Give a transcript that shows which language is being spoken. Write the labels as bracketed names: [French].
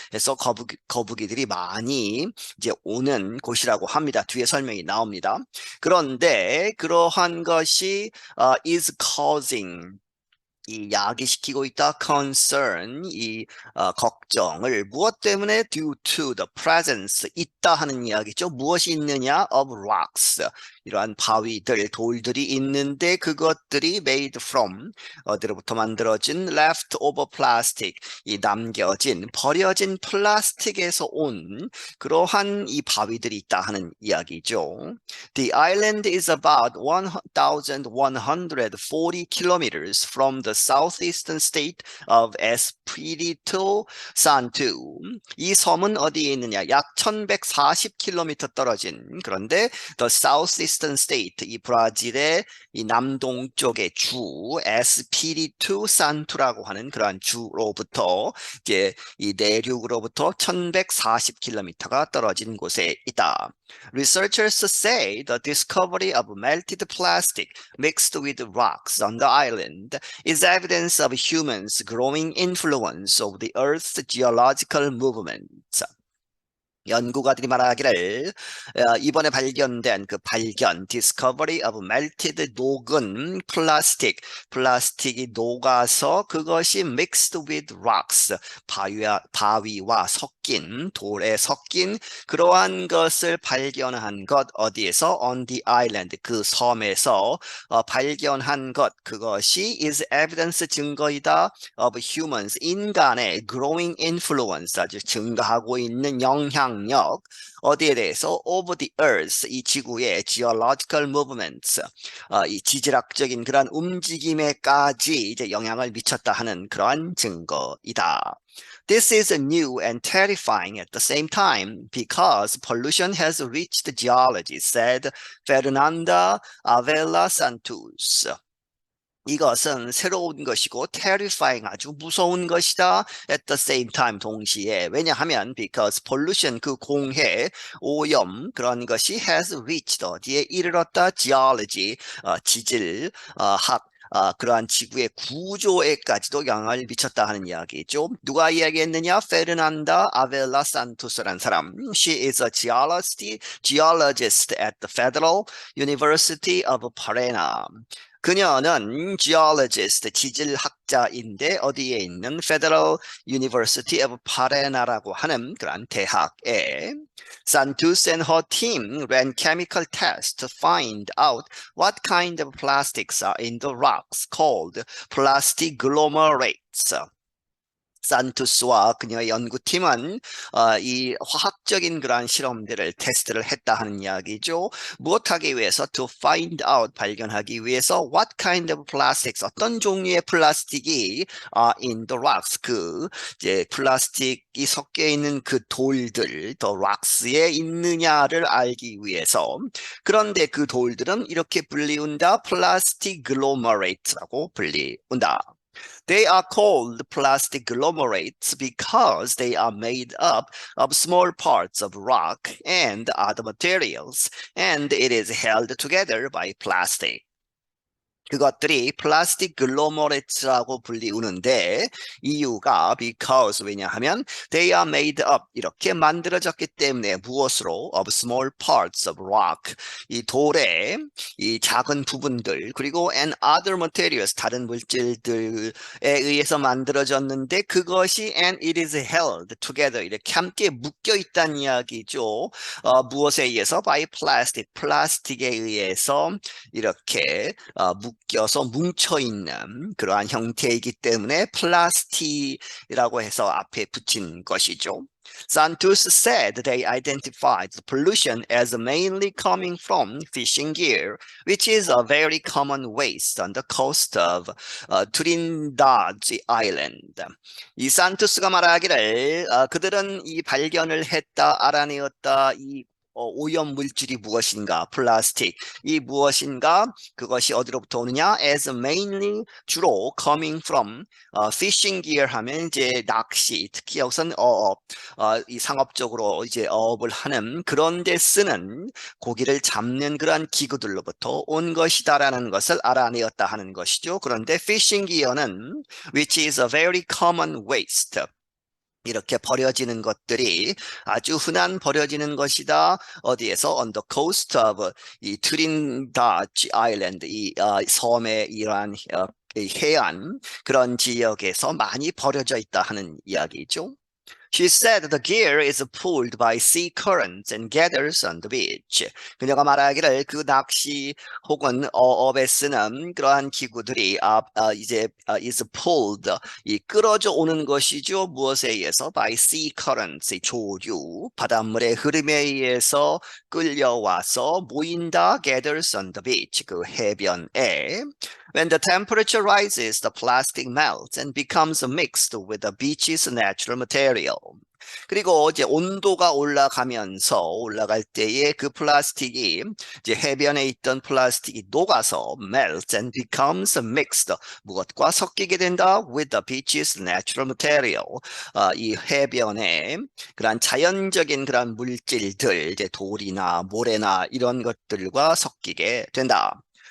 [Korean] 해서 거북이들이 많이 이제 오는 곳이라고 합니다. 뒤에 설명이 나옵니다. 그런데 그러한 것이 [English] is causing, [Korean] 이 야기시키고 있다. [English] concern, [Korean] 이 걱정을 무엇 때문에? [English] due to the presence, [Korean] 있다 하는 이야기죠. 무엇이 있느냐? [English] of rocks, [Korean] 이러한 바위들, 돌들이 있는데 그것들이 [English] made from, [Korean] 어디로부터 만들어진 [English] leftover plastic, [Korean] 이 남겨진, 버려진 플라스틱에서 온 그러한 이 바위들이 있다 하는 이야기죠. [English] The island is about 1,140 kilometers from the southeastern state of Espírito Santo. [Korean] 이 섬은 어디에 있느냐? 약 1140km 떨어진, 그런데 [English] the southeastern state, [Korean] 이 브라질의 이 남동쪽의 주, 에스피리투 산투라고 하는 그러한 주로부터 이제 이 내륙으로부터 1140km가 떨어진 곳에 있다. [English] Researchers say the discovery of melted plastic mixed with rocks on the island is evidence of humans' growing influence of the Earth's geological movements. [Korean] 연구가들이 말하기를 이번에 발견된 그 발견, [English] discovery of melted, [Korean] 녹은 플라스틱이 녹아서 그것이 [English] mixed with rocks, [Korean] 바위와 섞인, 돌에 섞인 그러한 것을 발견한 것, 어디에서? [English] on the island, [Korean] 그 섬에서 발견한 것, 그것이 [English] is evidence, [Korean] 증거이다, [English] of humans, [Korean] 인간의 [English] growing influence, [Korean] 아주 증가하고 있는 영향력, 어디에 대해서? [English] over the earth, [Korean] 이 지구의 [English] geological movements, [Korean] 이 지질학적인 그러한 움직임에까지 이제 영향을 미쳤다 하는 그러한 증거이다. [English] This is new and terrifying at the same time because pollution has reached geology, said Fernanda Avila Santos. [Korean] 이것은 새로운 것이고 [English] terrifying, [Korean] 아주 무서운 것이다. [English] at the same time, [Korean] 동시에. 왜냐하면 [English] because pollution, [Korean] 그 공해, 오염, 그런 것이 [English] has reached, [Korean] 어디에 이르렀다? geology, 지질, 학, 그러한 지구의 구조에까지도 영향을 미쳤다 하는 이야기죠. 누가 이야기했느냐? [English] Fernanda Avila Santos [Korean] 라는 사람. [English] She is a geologist at the Federal University of Paraná. [Korean] 그녀는 [English] geologist, [Korean] 지질학자인데 어디에 있는 [English] Federal University of Paraná [Korean] 라고 하는 그런 대학에 [English] Santos and her team ran chemical tests to find out what kind of plastics are in the rocks called plastic glomerates. [Korean] 산투스와 그녀의 연구팀은 이 화학적인 그러한 실험들을 테스트를 했다 하는 이야기죠. 무엇하기 위해서 [English] to find out [Korean] 발견하기 위해서 [English] what kind of plastics [Korean] 어떤 종류의 플라스틱이 [English] in the rocks [Korean] 그 이제 플라스틱이 섞여 있는 그 돌들 [English] the rocks [Korean] 에 있느냐를 알기 위해서 그런데 그 돌들은 이렇게 불리운다 [English] plastic agglomerate [Korean] 라고 불리운다. [English] They are called plastic agglomerates because they are made up of small parts of rock and other materials, and it is held together by plastic. [Korean] 그것들이 플라스틱 글로머레츠라고 불리우는데 이유가 [English] because [Korean] 왜냐하면 [English] they are made up [Korean] 이렇게 만들어졌기 때문에 무엇으로 [English] of small parts of rock [Korean] 이 돌의 이 작은 부분들 그리고 [English] and other materials [Korean] 다른 물질들에 의해서 만들어졌는데 그것이 [English] and it is held together [Korean] 이렇게 함께 묶여 있다는 이야기죠. 무엇에 의해서 [English] by plastic [Korean] 플라스틱에 의해서 이렇게 묶여서 뭉쳐있는 그러한 형태이기 때문에 플라스틱이라고 해서 앞에 붙인 것이죠. [English] Santos said they identified the pollution as mainly coming from fishing gear, which is a very common waste on the coast of Trinidad Island. [Korean] 이 산토스가 말하기를 그들은 이 발견을 했다, 알아내었다, 이 오염 물질이 무엇인가, 플라스틱, 이 무엇인가, 그것이 어디로부터 오느냐, [English] as mainly [Korean] 주로 [English] coming from fishing gear [Korean] 하면 이제 낚시, 특히 여기서는 이 상업적으로 이제 어업을 하는 그런 데 쓰는 고기를 잡는 그러한 기구들로부터 온 것이다라는 것을 알아내었다 하는 것이죠. 그런데 [English] fishing gear는 which is a very common waste. [Korean] 이렇게 버려지는 것들이 아주 흔한 버려지는 것이다. 어디에서? [English] On the coast of [Korean] 이 트린다지 아일랜드, 이 섬의 이러한 해안 그런 지역에서 많이 버려져 있다 하는 이야기죠. [English] She said the gear is pulled by sea currents and gathers on the beach. [Korean] 그녀가 말하기를 그 낚시 혹은 어업에 쓰는 그러한 기구들이 이제 [English] is pulled [Korean] 이 끌어져 오는 것이죠. 무엇에 의해서? [English] By sea currents [Korean] 이 조류 바닷물의 흐름에 의해서 끌려와서 모인다. [English] gathers on the beach [Korean] 그 해변에. [English] When the temperature rises, the plastic melts and becomes mixed with the beach's natural material. [Korean] 그리고 이제 온도가 올라갈 때에 그 플라스틱이 이제 해변에 있던 플라스틱이 녹아서 [English] melts and becomes mixed [Korean] 무엇과 섞이게 된다 [English] with the beach's natural material [Korean] 이 해변에 그런 자연적인 그런 물질들 이제 돌이나 모래나 이런 것들과 섞이게 된다.